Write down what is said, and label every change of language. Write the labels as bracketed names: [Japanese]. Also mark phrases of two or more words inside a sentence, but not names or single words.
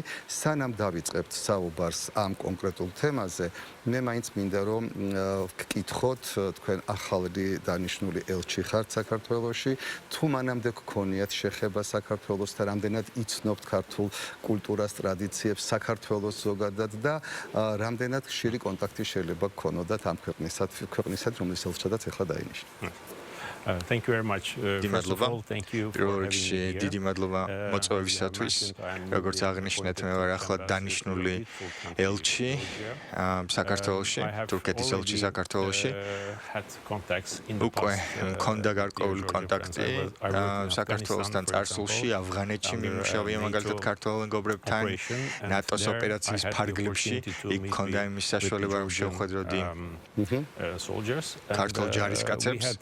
[Georgian] სანამ დავიწყებთ საუბარს ამ კონკრეტულ თემაზე, მე მაინც მინდა რომ გკითხოთ, თქვენ ახალი დანიშნული ელჩი ხართ საქართველოში, თუ მანამდე გქონიათ შეხება საქართველოსთან, რამდენად იცნობთ ქართულ კულტურას, ტრადიციებს, საქართველოს ზოგადად და რამდენად ხშირი კონტაქტი შეიძლება გქონოდათ ამ ქვეყნისად, რომლის ელჩადაც ახლა დაინიშნა. [English] Thank you very much. First of all, thank you for having me here. [Georgian] დიდი მადლობა მოწვევისათვის. როგორც აღნიშნეთ, მე ვარ ახლად დანიშნული ელჩი საქართველოში, თურქეთის ელჩი საქართველოში. უკვე მქონდა გარკვეული კონტაქტი საქართველოსთან წარსულში, αφღანეთში მიმუშავია მაგალითად ქართველ მეგობრებთან, ნატოს ოპერაციის ფარგლებში, იქ მქონდა იმის საშუალება, რომ შევხვედროდი ქართულ ჯარისკაცებს.